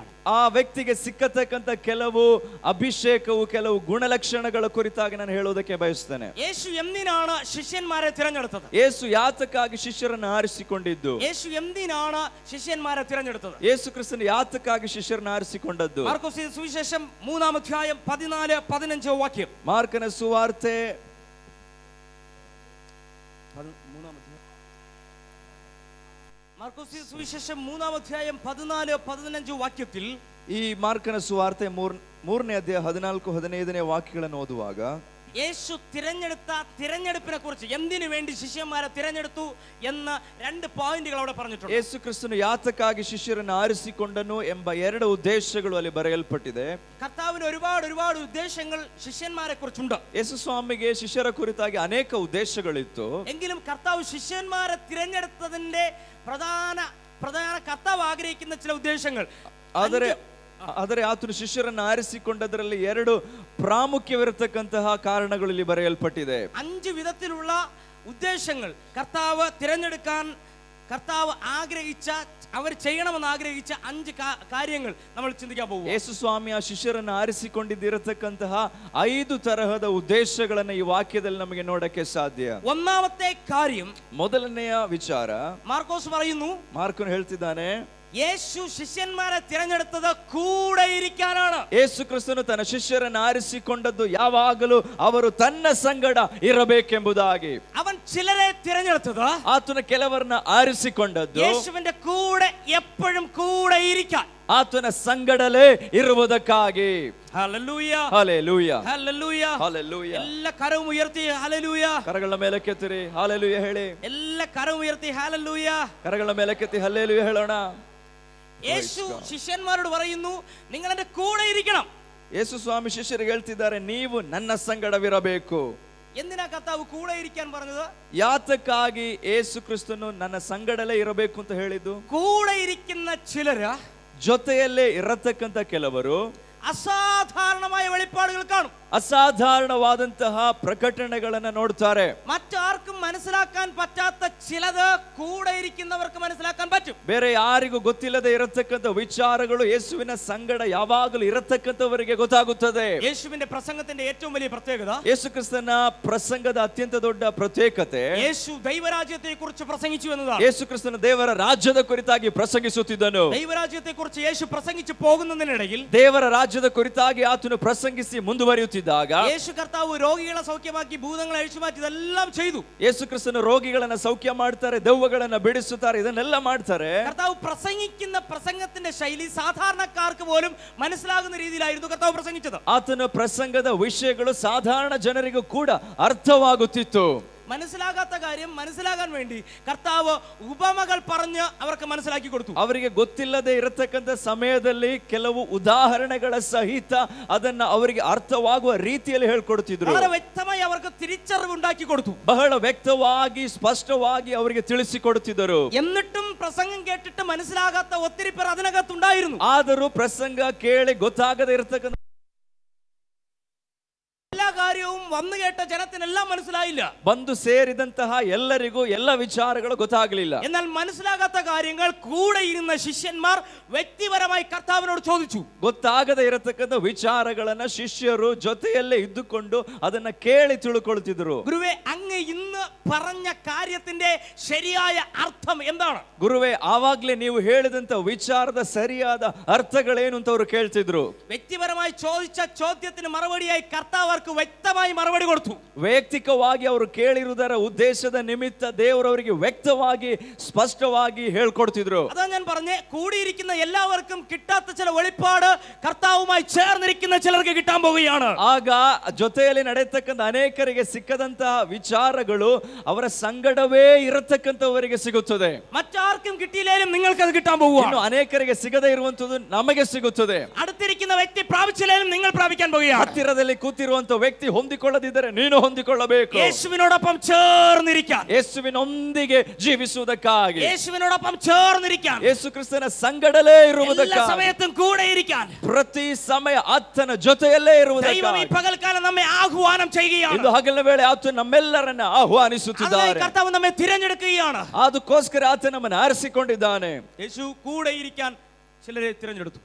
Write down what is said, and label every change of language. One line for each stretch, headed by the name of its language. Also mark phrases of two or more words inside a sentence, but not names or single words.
Kannada: ಆ ವ್ಯಕ್ತಿಗೆ ಸಿಕ್ಕತಕ್ಕಂತ ಕೆಲವು ಅಭಿಷೇಕವು, ಕೆಲವು ಗುಣಲಕ್ಷಣಗಳ ಕುರಿತಾಗಿ ನಾನು ಹೇಳೋದಕ್ಕೆ ಬಯಸ್ತೇನೆ.
Malayalam: യേശു എന്തിനാണ് ശിഷ്യന്മാരെ തിരഞ്ഞെടുത്തത്?
Kannada: ಯೇಸು ಯಾತಕ್ಕಾಗಿ ಶಿಷ್ಯರನ್ನು ಆರಿಸಿಕೊಂಡಿದ್ದು?
Malayalam: യേശു എന്തിനാണ് ശിഷ്യന്മാരെ തിരഞ്ഞെടുത്തത്?
Kannada: ಯೇಸು ಕ್ರಿಸ್ತನು ಯಾತಕ್ಕಾಗಿ ಶಿಷ್ಯರನ್ನು ಆರಿಸಿಕೊಂಡದ್ದು?
Malayalam: മാർക്കോസ് സുവിശേഷം 3-ാം അധ്യായം 14-15 വാക്യം.
Kannada: ಮಾರ್ಕನ ಸುವಾರ್ತೆ
Malayalam: മാർക്കോസ് സുവിശേഷം 3-ാം അധ്യായം 14-15 വാക്യത്തിൽ,
Kannada: ಈ ಮಾರ್ಕನ ಸುವಾರ್ತೆ 3ನೇ ಅಧ್ಯಾಯ 14-15 ವಾಕ್ಯಗಳನ್ನು ಓದುವಾಗ
Malayalam: യേശു തിരഞ്ഞെടുത്ത തിരഞ്ഞെടുപ്പിനെ കുറിച്ച്, എന്തിനു വേണ്ടി ശിഷ്യന്മാരെ തിരഞ്ഞെടുത്തു എന്ന 2 പോയിന്റുകൾ അവിടെ പറഞ്ഞിട്ടുണ്ട്.
Kannada: ಯೇಸು ಕ್ರಿಸ್ತನು ಯಾತಕ್ಕಾಗಿ ಶಿಷ್ಯರನ್ನು ಆರಿಸಿಕೊಂಡನು ಎಂಬ 2 ಉದ್ದೇಶಗಳು ಅಲ್ಲಿ ಬರೆಯಲ್ಪಟ್ಟಿದೆ.
Malayalam: കർത്താവിന് ഒരുപാട് ഉദ്ദേശങ്ങൾ ശിഷ്യന്മാരെ കുറിച്ചുണ്ട്.
Kannada: ಯೇಸು ಸ್ವಾಮಿಗೆ ಶಿಷ್ಯರ ಕುರಿತಾಗಿ ಅನೇಕ ಉದ್ದೇಶಗಳಿತ್ತು.
Malayalam: എങ്കിലും കർത്താവ് ശിഷ്യന്മാരെ തിരഞ്ഞെടുത്തതിന്റെ പ്രധാന കർത്താവ് ആഗ്രഹിക്കുന്ന ചില ഉദ്ദേശങ്ങൾ,
Kannada: ಆದರೆ ಆತನು ಶಿಷ್ಯರನ್ನು ಆರಿಸಿಕೊಂಡದರಲ್ಲಿ 2 ಪ್ರಾಮುಖ್ಯವಿರತಕ್ಕಂತಹ ಕಾರಣಗಳು ಇಲ್ಲಿ ಬರೆಯಲ್ಪಟ್ಟಿದೆ.
Malayalam: 5 വിധത്തിലുള്ള ഉദ്ദേശങ്ങൾ കർത്താവ് തിരഞ്ഞെടുക്കാൻ കർത്താവ് ആഗ്രഹിച്ച, അവർ ചെയ്യണമെന്ന് ആഗ്രഹിച്ച 5 കാര്യങ്ങൾ നമ്മൾ ചിന്തിക്കാൻ പോകും.
Kannada: ಯೇಸು ಸ್ವಾಮಿ ಆ ಶಿಷ್ಯರನ್ನು ಆರಿಸಿಕೊಂಡಿದ್ದಿರತಕ್ಕಂತಹ 5 ತರಹದ ಉದ್ದೇಶಗಳನ್ನು ಈ ವಾಕ್ಯದಲ್ಲಿ ನಮಗೆ ನೋಡಕ್ಕೆ ಸಾಧ್ಯ.
Malayalam: ഒന്നാമത്തെ കാര്യം,
Kannada: ಮೊದಲನೆಯ ವಿಚಾರ,
Malayalam: മാർക്കോസ് പറയുന്നു,
Kannada: ಮಾರ್ಕನು ಹೇಳ್ತಿದ್ದಾನೆ,
Malayalam: യേശു ശിഷ്യന്മാരെ തിരഞ്ഞെടുത്തത് കൂടെ ഇരിക്കാനാണ്.
Kannada: ಯೇಸು ಕ್ರಿಸ್ತನು ತನ್ನ ಶಿಷ್ಯರನ್ನು ಆರಿಸಿಕೊಂಡದ್ದು ಯಾವಾಗಲೂ ಅವರು ತನ್ನ ಸಂಗಡ ಇರಬೇಕೆಂಬುದಾಗಿ.
Malayalam: അവൻ ചിലരെ തിരഞ്ഞെടുത്തത്,
Kannada: ಆತನ ಕೆಲವರನ್ನ ಆರಿಸಿಕೊಂಡದ್ದು
Malayalam: യേശുവിന്റെ കൂടെ എപ്പോഴും കൂടെ ഇരിക്കാൻ,
Kannada: ಆತನ ಸಂಗಡಲೇ ಇರುವುದಕ್ಕಾಗಿ.
Malayalam: ഹല്ലേലൂയ.
Kannada: ಹಲ್ಲೆಲೂಯ.
Malayalam: ഹല്ലേലൂയ.
Kannada: ಹಲ್ಲೆಲೂಯ.
Malayalam: എല്ലാ കരവും ഉയർത്തി ഹല്ലേലൂയ.
Kannada: ಕರಗಳ ಮೇಲಕ್ಕೆತ್ತಿರಿ, ಹಲ್ಲೆಲೂಯ ಹೇಳಿ.
Malayalam: എല്ലാ കരവും ഉയർത്തി ഹല്ലേലൂയ.
Kannada: ಕರಗಳ ಮೇಲಕ್ಕೆತ್ತಿ ಹಲ್ಲೆಲೂಯ ಹೇಳೋಣ.
Malayalam: യേശു ശിഷ്യന്മാരോട് പറയുന്നു, നിങ്ങൾ എന്റെ കൂടെ ഇരിക്കണം.
Kannada: ಯೇಸು ಸ್ವಾಮಿ ಶಿಷ್ಯರಿಗೆ ಹೇಳ್ತಿದ್ದಾರೆ, ನೀವು ನನ್ನ ಸಂಗಡವಿರಬೇಕು.
Malayalam: എന്തിനാ കർത്താവ് കൂടെ ഇരിക്കാൻ പറഞ്ഞത്?
Kannada: ಯಾತಕ್ಕಾಗಿ ಯೇಸು ಕ್ರಿಸ್ತನು ನನ್ನ ಸಂಗಡಲೇ ಇರಬೇಕು ಅಂತ ಹೇಳಿದ್ದು?
Malayalam: കൂടെ ഇരിക്കുന്ന ചിലര്,
Kannada: ಜೊತೆಯಲ್ಲೇ ಇರತಕ್ಕಂತ ಕೆಲವರು
Malayalam: അസാധാരണമായ വെളിപ്പാടുകൾ കാണും.
Kannada: ಅಸಾಧಾರಣವಾದಂತಹ ಪ್ರಕಟಣೆಗಳನ್ನು ನೋಡ್ತಾರೆ.
Malayalam: മറ്റാർക്കും മനസ്സിലാക്കാൻ പറ്റാത്ത ചിലത് കൂടെ ഇരിക്കുന്നവർക്ക് മനസ്സിലാക്കാൻ പറ്റും.
Kannada: ಬೇರೆ ಯಾರಿಗೂ ಗೊತ್ತಿಲ್ಲದೆ ಇರತಕ್ಕಂತ ವಿಚಾರಗಳು ಯೇಸುವಿನ ಸಂಗಡ ಯಾವಾಗಲೂ ಇರತಕ್ಕಂತವರಿಗೆ ಗೊತ್ತಾಗುತ್ತದೆ.
Malayalam: യേശുവിന്റെ പ്രസംഗത്തിന്റെ ഏറ്റവും വലിയ പ്രത്യേകത,
Kannada: ಯೇಸು ಕ್ರಿಸ್ತನ ಪ್ರಸಂಗದ ಅತ್ಯಂತ ದೊಡ್ಡ ಪ್ರತ್ಯೇಕತೆ,
Malayalam: യേശു ദൈവരാജ്യത്തെ കുറിച്ച് പ്രസംഗിച്ചു എന്നതാണ്.
Kannada: ಯೇಸು ಕ್ರಿಸ್ತನ ದೇವರ ರಾಜ್ಯದ ಕುರಿತಾಗಿ ಪ್ರಸಂಗಿಸುತ್ತಿದ್ದನು.
Malayalam: ദൈവരാജ്യത്തെ കുറിച്ച് യേശു പ്രസംഗിച്ചു പോകുന്നതിനിടയിൽ
Kannada: ದೇವರ ರಾಜ್ಯದ ಕುರಿತಾಗಿ ಆತನು ಪ್ರಸಂಗಿಸಿ ಮುಂದುವರಿಯುತ್ತಿದ್ದಾಗ
Malayalam: യേശു കർത്താവ് രോഗികളെ സൗഖ്യമാക്കി ഭൂതങ്ങളെ അഴിച്ചുമാറ്റി ഇതെല്ലാം ചെയ്തു.
Kannada: ಯೇಸು ಕ್ರಿಸ್ತನ ರೋಗಿಗಳನ್ನ ಸೌಖ್ಯ ಮಾಡ್ತಾರೆ, ದೆವ್ವಗಳನ್ನ ಬಿಡಿಸುತ್ತಾರೆ, ಇದನ್ನೆಲ್ಲ ಮಾಡ್ತಾರೆ.
Malayalam: കർത്താവ് പ്രസംഗിക്കുന്ന പ്രസംഗത്തിന്റെ ശൈലി സാധാരണക്കാർക്ക് പോലും മനസ്സിലാകുന്ന രീതിയിലായിരുന്നു കർത്താവ് പ്രസംഗിച്ചത്.
Kannada: ಆತನ ಪ್ರಸಂಗದ ವಿಷಯಗಳು ಸಾಧಾರಣ ಜನರಿಗೂ ಕೂಡ ಅರ್ಥವಾಗುತ್ತಿತ್ತು.
Malayalam: മനസ്സിലാകാത്ത കാര്യം മനസ്സിലാകാൻ വേണ്ടി കർത്താവ് ഉപമകൾ പറഞ്ഞ് അവർക്ക് മനസ്സിലാക്കി കൊടുത്തു.
Kannada: ಅವರಿಗೆ ಗೊತ್ತಿಲ್ಲದೆ ಇರತಕ್ಕಂತ ಸಮಯದಲ್ಲಿ ಕೆಲವು ಉದಾಹರಣೆಗಳ ಸಹಿತ ಅದನ್ನ ಅವರಿಗೆ ಅರ್ಥವಾಗುವ ರೀತಿಯಲ್ಲಿ ಹೇಳ್ಕೊಡ್ತಿದ್ರು.
Malayalam: വളരെ വ്യക്തമായി അവർക്ക് തിരിച്ചറിവ് ഉണ്ടാക്കി കൊടുത്തു.
Kannada: ಬಹಳ ವ್ಯಕ್ತವಾಗಿ ಸ್ಪಷ್ಟವಾಗಿ ಅವರಿಗೆ ತಿಳಿಸಿಕೊಡುತ್ತಿದ್ದರು.
Malayalam: എന്നിട്ടും പ്രസംഗം കേട്ടിട്ട് മനസ്സിലാകാത്ത ഒത്തിരി പേർ അതിനകത്തുണ്ടായിരുന്നു.
Kannada: ಆದರೂ ಪ್ರಸಂಗ ಕೇಳಿ ಗೊತ್ತಾಗದೆ ಇರತಕ್ಕಂತ
Malayalam: എല്ലാ കാര്യവും വന്നു കേട്ട ജനത്തിനെല്ലാം മനസ്സിലായില്ല.
Kannada: ಬಂದು ಸೇರಿದಂತಹ ಎಲ್ಲರಿಗೂ ಎಲ್ಲ ವಿಚಾರಗಳು ಗೊತ್ತಾಗಲಿಲ್ಲ.
Malayalam: എന്നാൽ മനസ്സിലാകാത്ത കാര്യങ്ങൾ കൂടെ ഇരുന്ന ശിഷ്യന്മാർ വ്യക്തിപരമായി കർത്താവിനോട് ചോദിച്ചു.
Kannada: ಗೊತ್ತಾಗದೆ ಇರತಕ್ಕಂತ ವಿಚಾರಗಳನ್ನ ಶಿಷ್ಯರು ಜೊತೆಯಲ್ಲೇ ಇದ್ದುಕೊಂಡು ಅದನ್ನ ಕೇಳಿ ತಿಳ್ಕೊಳ್ತಿದ್ರು.
Malayalam: ഗുരുവേ, അങ്ങ് ഇന്ന് പറഞ്ഞ കാര്യത്തിന്റെ ശരിയായ അർത്ഥം എന്താണ്?
Kannada: ಗುರುವೇ, ಆವಾಗ್ಲೇ ನೀವು ಹೇಳಿದಂತ ವಿಚಾರದ ಸರಿಯಾದ ಅರ್ಥಗಳೇನು ಅಂತ ಅವರು ಕೇಳ್ತಿದ್ರು.
Malayalam: വ്യക്തിപരമായി ചോദിച്ച ചോദ്യത്തിന് മറുപടിയായി കർത്താവ് വ്യക്തമായി മറുപടി കൊടുത്തു.
Kannada: ವೈಯಕ್ತಿಕವಾಗಿ ಅವರು ಕೇಳಿರುವುದರ ಉದ್ದೇಶದ ನಿಮಿತ್ತ ದೇವರವರಿಗೆ ವ್ಯಕ್ತವಾಗಿ ಸ್ಪಷ್ಟವಾಗಿ ಹೇಳ್ಕೊಡ್ತಿದ್ರು.
Malayalam: അതാ ഞാൻ പറഞ്ഞേ, കൂടിയിരിക്കുന്ന എല്ലാവർക്കും കിട്ടാത്ത ചില വെളിപ്പാട് കർത്താവുമായി ചേർന്നിരിക്കുന്ന ചിലർക്ക് കിട്ടാൻ പോവുകയാണ്.
Kannada: ಆಗ ಜೊತೆಯಲ್ಲಿ ನಡೆಯತಕ್ಕಂತ ಅನೇಕರಿಗೆ ಸಿಕ್ಕದಂತಹ ವಿಚಾರಗಳು ಅವರ ಸಂಗಡವೇ ಇರತಕ್ಕಂತವರಿಗೆ ಸಿಗುತ್ತದೆ.
Malayalam: മറ്റാർക്കും കിട്ടിയില്ലേലും നിങ്ങൾക്ക് അത് കിട്ടാൻ പോവുകയാണ്.
Kannada: ಇನ್ನು ಅನೇಕರಿಗೆ ಸಿಗದೇ ಇರುವಂತದ್ದು ನಮಗೆ ಸಿಗುತ್ತದೆ.
Malayalam: അടുത്തിരിക്കുന്ന വ്യക്തി പ്രാപിച്ചില്ലേലും നിങ്ങൾ പ്രാപിക്കാൻ പോവുകയാണ്.
Kannada: ಹತ್ತಿರದಲ್ಲಿ ಕೂತಿರುವಂತ ವ್ಯಕ್ತಿ ಹೊಂದಿಕೊಳ್ಳದಿದ್ದರೆ ನೀನು ಹೊಂದಿಕೊಳ್ಳಬೇಕು.
Malayalam: യേശുവിനോടൊപ്പം ചേർന്നിരിക്കാൻ,
Kannada: ಯೇಸುವಿನೊಂದಿಗೆ ಜೀವಿಸುವುದಕ್ಕಾಗಿ,
Malayalam: യേശുവിനോടൊപ്പം ചേർന്നിരിക്കാൻ,
Kannada: ಯೇಸು ಕ್ರಿಸ್ತನ ಸಂಗಡಲೇ
Malayalam: എല്ലാ
Kannada: ಇರುವುದಕ್ಕಾಗಿ,
Malayalam: സമയത്തും കൂടെ ഇരിക്കാൻ
Kannada: ಪ್ರತಿ ಸಮಯ ಆತನ ಜೊತೆಯಲ್ಲೇ
Malayalam: ദൈവം ഈ
Kannada: ಇರುವುದಕ್ಕಾಗಿ
Malayalam: പകൽക്കാലം നമ്മെ ആഹ്വാനം ചെയ്യുകയാണ്.
Kannada: ಇಂದು ಹಗಲಿನ ವೇಳೆ ಆತ ನಮ್ಮೆಲ್ಲರನ್ನ
Malayalam: അതിനായി
Kannada: ಆಹ್ವಾನಿಸುತ್ತಿದ್ದಾರೆ.
Malayalam: കർത്താവ് നമ്മെ തിരഞ്ഞെടുക്കുകയാണ്.
Kannada: ಅದಕ್ಕೋಸ್ಕರ ಆತ ನಮ್ಮನ್ನು ಆರಿಸಿಕೊಂಡಿದ್ದಾನೆ.
Malayalam: യേശു കൂടെ ഇരിക്കാൻ ചിലരെ തിരഞ്ഞെടുത്തു.